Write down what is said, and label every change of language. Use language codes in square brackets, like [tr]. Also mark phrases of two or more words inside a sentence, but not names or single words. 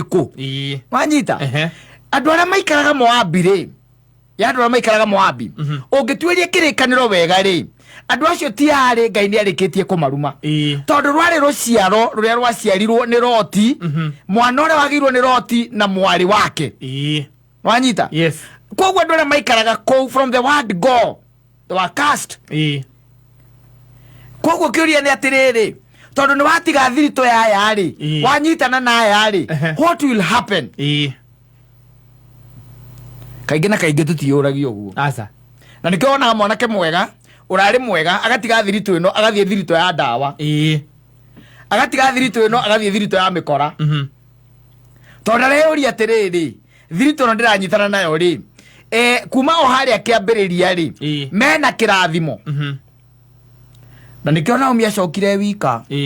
[ki] ku nwanyita andu aria maikaraga Moabi ri andu aria maikaraga Moabi ungituiria kirikaniro wega ri andu acio ti ari Ngai ni arikitie kumaruma tondu rwari ruciaro ruria rwaciarirwo ni Loti mwana uria wagirwo ni Loti na mwari wake wanyita koguo andu aria maikaraga kou [en] from the word go they were cast [ki] koguo kiuria ni atiriri tondu ni watiga thirito ya aya ri wanyitana na aya ri [en] what will happen [ki] kaingi na kaingi tutiyuragio guo na nikiona mwanake mwega urari mwega agatiga thirito ino agathie thirito ya ndawa agatiga thirito ino agathie thirito ya mikora tondu reuria atiriri thirito no ndiranyitana nayo ri kuma o haria kiambiriria ri mena kirathimo na nikiona Naomi acokire wika